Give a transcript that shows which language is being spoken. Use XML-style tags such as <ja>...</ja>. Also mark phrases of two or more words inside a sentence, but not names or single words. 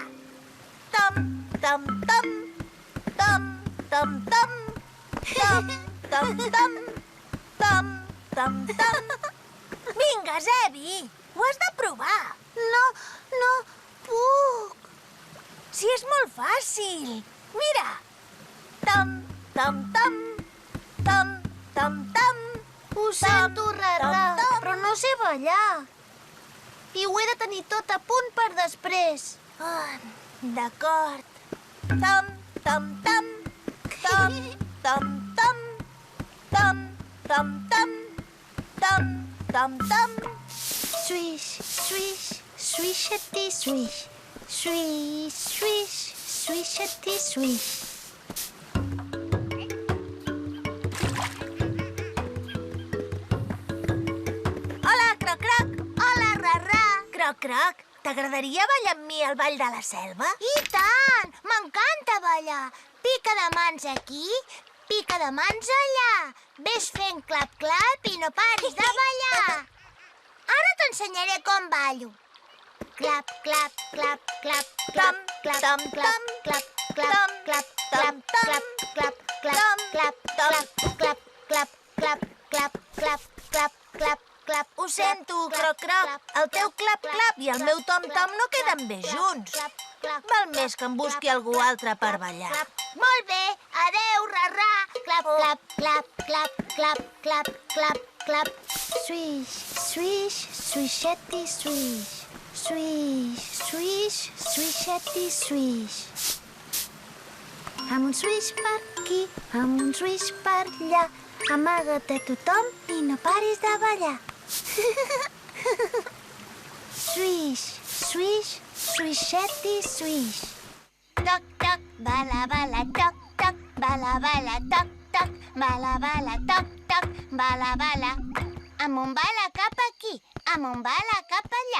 <ca>Tom, tom, tom, tom, tom, tom, tom, tom, tom, tom, tom, tom. Vinga, Zebi, ho has de provar. No puc. Si és molt fàcil. Mira. Tom, tom, tom, tom, tom, tom. Ho sento, Rarrà, tom, tom. però no sé ballar. I ho he de tenir tot a punt per després. D'acord. Tom, tom, tom, tom, tom, tom, tom, tom, tom, tom, tom, tom. Swish, swish, swishety swish. Swish, swish, swishety swish. Hola, Croc, Croc. Hola, Rarrà. Croc, Croc, t'agradaria ballar amb mi al Ball de la Selva? I tant! M'encanta ballar. Pica de mans aquí, pica de mans allà. Ves fent clap-clap i no paris de ballar. Ara t'ensenyaré com ballo. Clap, clap, clap, clap, clap, clap, Tom, clap, tom, clap, tom, clap, tom, clap, tom, clap, clap, tom, clap, tom, clap, clap, clap, clap, clap, clap, clap, clap. Ho sento, Croc, Croc. El teu clap-clap i el meu tom-tom no queden bé junts. Val més que em busqui algú altre per ballar. Molt bé. Adéu, Rarrà. Clap, clap, clap, clap, clap, clap, clap, clap. Swish, swish, swishety swish. Swish, swish, swishety swish. Amb un swish per aquí, amb un swish per allà. Amaga't a tothom i no paris de ballar. Swish, swish, swishety swish. Toc, toc, bala, bala, toc, toc, bala, bala, toc, toc, bala, bala, toc, toc, bala, bala. Amb un bala cap aquí, amb un bala cap allà.</ca>